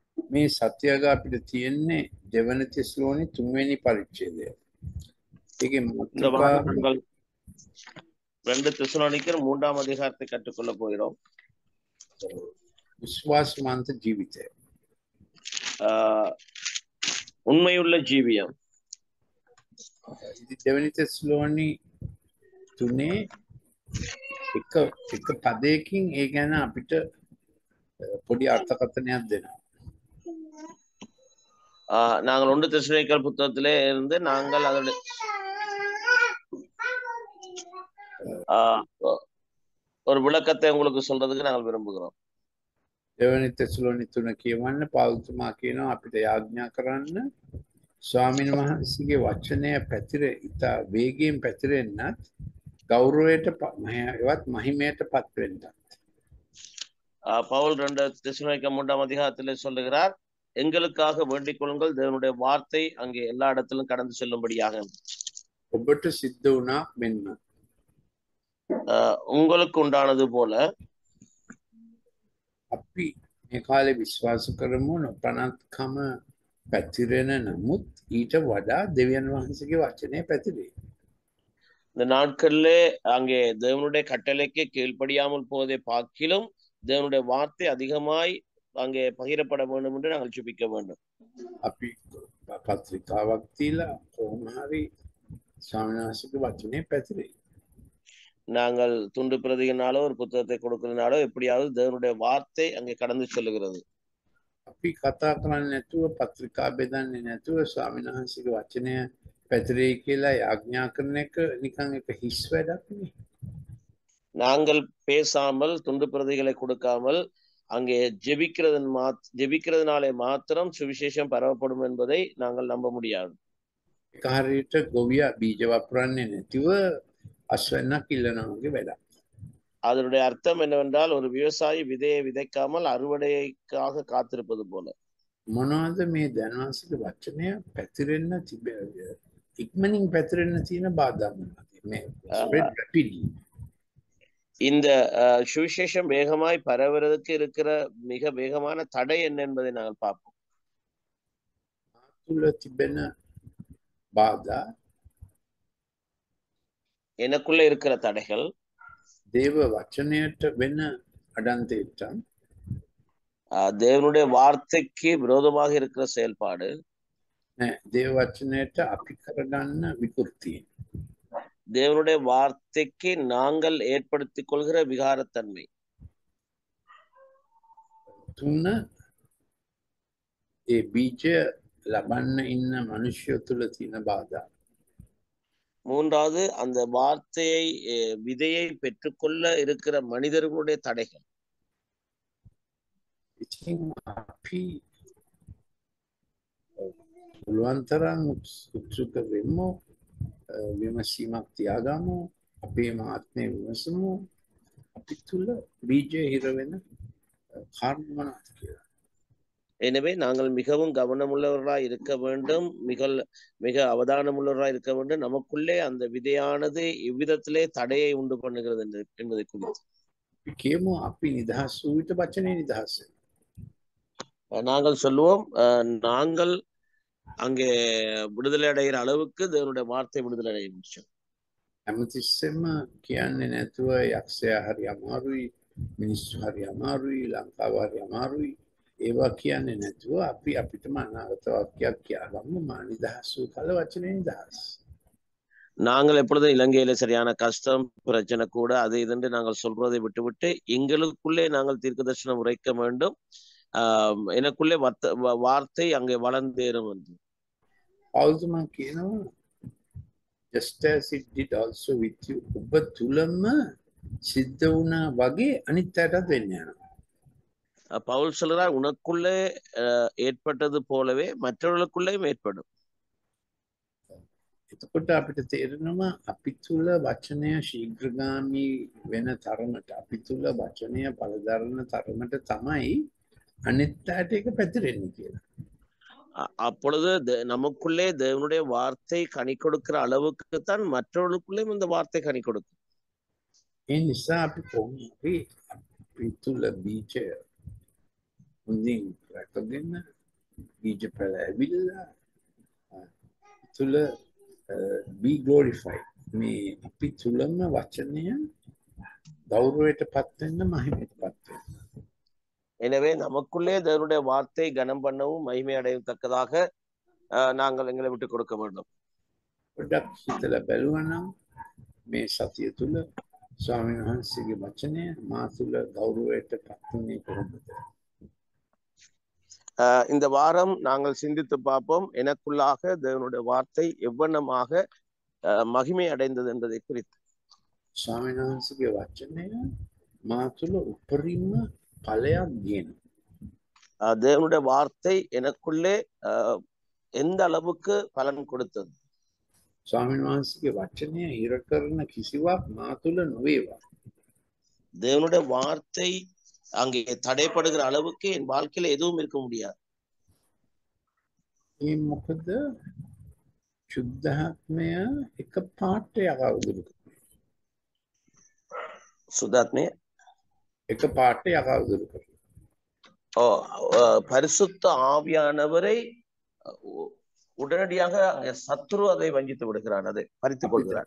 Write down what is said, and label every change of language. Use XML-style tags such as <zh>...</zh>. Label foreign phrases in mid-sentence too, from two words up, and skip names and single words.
<si>මේ සත්‍යග අපිට තියෙන්නේ දෙවන තිස්ලෝනි 3 වෙනි පරිච්ඡේදය. ඒකේ</si> <ta>இந்த வாரம்</ta> <si>මාතෘකාව</si> <ta>நாங்கள் 2 தெசலோனிக்கர் 3ஆம் அதிகாரத்தை கற்றுக்கொள்ள போகிறோம்.</ta> <si>විශ්වාසවන්ත ජීවිතය.</si> <ta>ஆஹ், உண்மையுள்ள ஜீவியம்.</ta> <si>ඉතින් දෙවනි තිස්ලෝනි 3 එක පදයකින් ඒ ගැන අපිට පොඩි අර්ථකථනයක් දෙනවා.</si> <ta>நாங்கள் 1 தெசலோனிக்கர் புத்தகத்திலே இருந்து நாங்கள் அதோட ஆஹ், ஒரு விளக்கத்தை உங்களுக்கு சொல்றதுக்கு நாங்கள் விரும்புகிறோம்.</ta> <si>දෙවනි තිස්ලෝනි 3 කියවන්න පාවුල්තුමා කියනවා අපිට යාඥා කරන්න ස්වාමීන් වහන්සේගේ වචනය පැතිර ඉතා වේගයෙන් පැතිරෙන්නත් ගෞරවයට එවත් මහිමයට පත් වෙන්නත්.</si> <ta>பவுல் 2 தெசலோனிக்கர் 3ஆம் அதிகாரத்திலே சொல்லுகிறார், எங்களுக்காக வேண்டிக் கொள்ளுங்கள், தேவனுடைய வார்த்தை அங்கே எல்லா இடத்திலும் கடந்து செல்லும்படியாக.</ta> <si>ඔබට සිද්ධ වුණා මෙන්න.</si> <ta>உங்களுக்கு உண்டானது போல</ta> <si>අපි මේ කාලේ විශ්වාස කරමු නොපනත්කම පැතිරෙන නමුත් ඊට වඩා දෙවියන් වහන්සේගේ වචනය පැතිරේ.</si> <ta>இந்த நாட்களிலே அங்கே தேவனுடைய கட்டளைக்கு கீழ்ப்படியாமல் போவதை பார்க்கிலும் தேவனுடைய வார்த்தை அதிகமாய் அங்கே பகிரப்பட வேண்டும் என்று நாங்கள் ஜெபிக்க வேண்டும்.</ta> <si>අපි පත්‍රිකාවක් තියලා කොහොම හරි ස්වාමීන් වහන්සේගේ වචනය පැතිරේ.</si> <ta>நாங்கள் துண்டு பிரதியினாலோ ஒரு புத்தகத்தை கொடுக்கிறதுனாலோ எப்படியாவது தேவனுடைய வார்த்தை அங்கே கடந்து செல்லுகிறது.</ta> <si>අපි කතා කරන්නේ නැතුව පත්‍රිකා බෙදන්නේ නැතුව ස්වාමීන් වහන්සේගේ වචනය පැතිරේ කියලා ආඥා කරන එක නිකන් එක හිස් වැඩක් නේ.</si> <ta>நாங்கள் பேசாமல் துண்டு பிரதிகளை கொடுக்காமல் அங்கே ஜெபிக்கிறதுனாலே மாத்திரம் சுவிசேஷம் பரவப்படும் என்பதை நாங்கள் நம்ப முடியாது.</ta> <si>ඒක හරියට ගොවියා බීජ වපුරන්නේ නැතිව අස්වැන්නක් ඉල්ලනවා වගේ වැඩක්.</si> <ta>அதனுடைய அர்த்தம் என்னவென்றால் ஒரு விவசாயி விதையை விதைக்காமல் அறுவடைக்காக காத்திருப்பது போல.</ta> <si>මොනවද මේ දැනවාසික වචනය පැතිරෙන්න ඉක්මනින් පැතිරෙන්න තියෙන බාධා මොනවද?</si> <en>මේ spread rapidly.</en> <ta>இந்த சுவிசேஷம் வேகமாய் பரவுவதற்கு இருக்கிற மிக வேகமான தடை என்ன என்பதை நாங்கள் பார்ப்போம்.</ta> <si>තුල තිබෙන බාධා</si> <ta>எனக்குள்ள இருக்கிற தடைகள்</ta> <si>දේව වචනයට වෙන අඩන්තේට්ටම්</si> <ta>தேவனுடைய வார்த்தைக்கு விரோதமாக இருக்கிற செயல்பாடு,</ta> <si>දේව වචනයට අපි කරගන්න විකෘතිය.</si> <ta>தேவனுடைய வார்த்தைக்கு நாங்கள் ஏற்படுத்திக் கொள்கிற விகாரத்தன்மை.</ta> <si>තුන ඒ බීජ ලබන්න ඉන්න මනුෂ්‍යය තුළ තියෙන බාධා.</si> <ta>மூன்றாவது அந்த வார்த்தையை விதையை பெற்றுக்கொள்ள இருக்கிற மனிதர்களுடைய தடைகள்.</ta> <si>ඉතින් අපි පුළුවන් තරම් උත්සුක වෙමු, විමසීමක් තියාගමු, අපේම ආත්මය විමසමු, අපි තුළ බීජය හිර වෙන කාරණා මොනවද කියලා.</si> <ta>எனவே நாங்கள் மிகவும் கவனமுள்ளவர்களாய் இருக்க வேண்டும், மிக அவதானமுள்ளவர்களாய் இருக்க வேண்டும். நமக்குள்ளே அந்த விதையானது இவ்விதத்திலே தடையை உண்டு பண்ணுகிறது என்பதை குறித்து</ta> <si>අපි කියමු අපි නිදහස් වූ විට වචනේ නිදහස් වෙනවා.</si> <ta>நாங்கள் சொல்லுவோம், நாங்கள் அங்கே விடுதலை அடைகிற அளவுக்கு தேவனுடைய வார்த்தை விடுதலை அடைய முடியும்.</ta> <si>හැමතිස්සෙම කියන්නේ නැතුව යක්ෂයා හරි අමාරුයි, මිනිස්සු හරි අමාරුයි, ලංකාව හරි අමාරුයි. ඒවා කියන්නේ නැතුව අපි අපිටම අනාගත වාක්‍යයක් කියවමු, මා නිදහස් වූ කල වචනේ නිදහස්.</si> <ta>நாங்கள் எப்பொழுதும் இலங்கையில சரியான கஷ்டம் பிரச்சனை கூட அது இதுன்னு நாங்கள் சொல்றதை விட்டுவிட்டு எங்களுக்குள்ளே நாங்கள் தீர்க்க தரிசனம் உரைக்க வேண்டும். எனக்குள்ளே வார்த்தை அங்கே வளர்ந்தேறும் என்று</ta> <si>පෞල්තුමා කියනවා</si> <en>just as it did also with you.</en> <si>ඔබ තුලම සිද්ධ වුණා වගේ අනිත් අයටත් වෙන්න යනවා.</si> <ta>பவுல் சொல்கிறார், உனக்குள்ளே ஏற்பட்டது போலவே மற்றவர்களுக்குள்ளேயும் ஏற்படும்.</ta> <si>එතකොට අපිට තේරෙනවා අපි තුල වචනය ශීඝ්‍රගාමී වෙන තරමට, අපි තුල වචනය බලදරන තරමට තමයි අනිත් අයට ඒක පැතිරෙන්නේ කියලා.</si> <ta>அப்பொழுது நமக்குள்ளே தேவனுடைய வார்த்தை கனி கொடுக்கிற அளவுக்குத்தான் மற்றவர்களுக்குள்ளேயும் இந்த வார்த்தை கனி கொடுக்கும்.</ta> <si>ඒ නිසා අපි කොහොමද අපි තුල බීජය හොඳින් රැකගෙන බීජ පැල ඇවිල්ලා තුළ</si> <en>be glorified.</en> <si>මේ අපි තුළම වචනය ගෞරවයට පත් වෙන්න මහිමයට පත් වෙන්න.</si> <ta>எனவே நமக்குள்ளே தேவனுடைய வார்த்தை கனம் பண்ணவும் மகிமை அடையத்தக்கதாக நாங்கள் எங்களை விட்டு கொடுக்க வேண்டும்.</ta> <si>පොඩ්ඩක් හිතලා බැලුවා නම් මේ සතිය තුළ ස්වාමීන් වහන්සේගේ වචනය මා තුළ ගෞරවයට පත් වුණේ කොහොමද?</si> <ta>இந்த வாரம் நாங்கள் சிந்தித்து பார்ப்போம் எனக்குள்ளாக தேவனுடைய வார்த்தை எவ்வண்ணமாக மகிமை அடைந்தது என்பதை குறித்து.</ta> <si>ස්වාමීන් වහන්සේගේ වචනය මා තුළ උපරිම ඵලයක් ගෙන.</si> <ta>தேவனுடைய வார்த்தை எனக்குள்ளே எந்த அளவுக்கு பலன் கொடுத்தது?</ta> <si>ස්වාමීන් වහන්සේගේ වචනය හිර කරන කිසිවක් මා තුළ නොවේවා.</si> <ta>தேவனுடைய வார்த்தை அங்கே தடைப்படுகிற அளவுக்கு என் வாழ்க்கையில எதுவும் இருக்க முடியாது.</ta> <si>ඒ මොකද සුද්ධාත්මය එක පාට යකවුදුරු කරනවා. சுதாத்மே එක පාට යකවුදුරු කරනවා.</si> <ta>பரிசுத்த ஆவியானவரை உடனடியாக சத்துரு அதை வஞ்சித்து விடுகிறான், அதை பறித்துக் கொள்கிறான்.</ta>